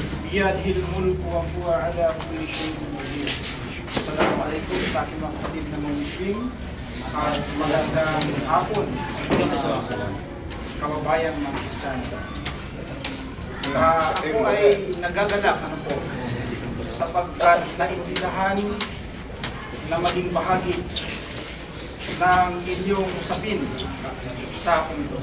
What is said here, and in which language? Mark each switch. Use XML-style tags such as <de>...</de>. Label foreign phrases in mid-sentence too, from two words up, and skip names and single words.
<ar>بيده الملك وهو على كل شيء قدير.</ar> <tl>Assalamualaikum sa aking mga kapatid na Muslim at magandang hapon sa kababayan ng Kristiyano. Ako ay nagagalak sapagkat naintindahan na maging bahagi ng inyong usapin sa akin ito.</tl>